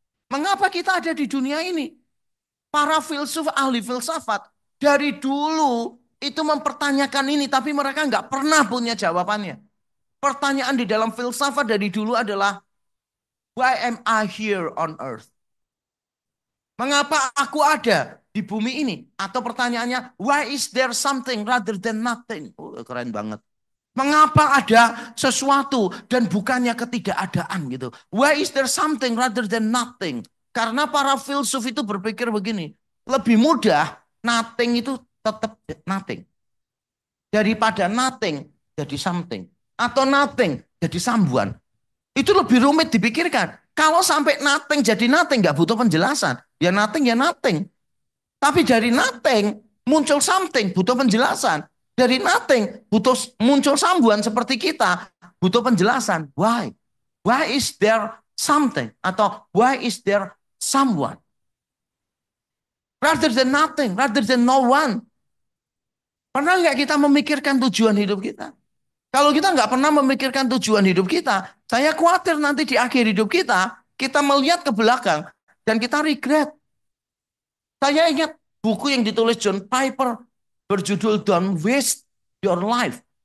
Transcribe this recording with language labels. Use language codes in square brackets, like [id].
[id] Mengapa kita ada di dunia ini? Para filsuf, ahli filsafat dari dulu itu mempertanyakan ini, tapi mereka nggak pernah punya jawabannya. Pertanyaan di dalam filsafat dari dulu adalah, [en] why am I here on earth? [id] Mengapa aku ada di bumi ini? Atau pertanyaannya, [en] why is there something rather than nothing? [id] Oh, keren banget. Mengapa ada sesuatu dan bukannya ketidakadaan gitu? [en] Why is there something rather than nothing? [id] Karena para filsuf itu berpikir begini, lebih mudah nothing itu tetap nothing daripada nothing jadi something atau nothing jadi someone. Itu lebih rumit dipikirkan. Kalau sampai nothing jadi nothing nggak butuh penjelasan. Ya nothing ya nothing. Tapi dari nothing muncul something butuh penjelasan. Dari nothing butuh muncul sambuan seperti kita butuh penjelasan. Why? [en] Why is there something? Atau why is there someone? Rather than nothing, rather than no one. [id] Pernah nggak kita memikirkan tujuan hidup kita? Kalau kita nggak pernah memikirkan tujuan hidup kita, saya khawatir nanti di akhir hidup kita melihat ke belakang dan kita regret. Saya ingat buku yang ditulis John Piper berjudul Don't Waste Your Life.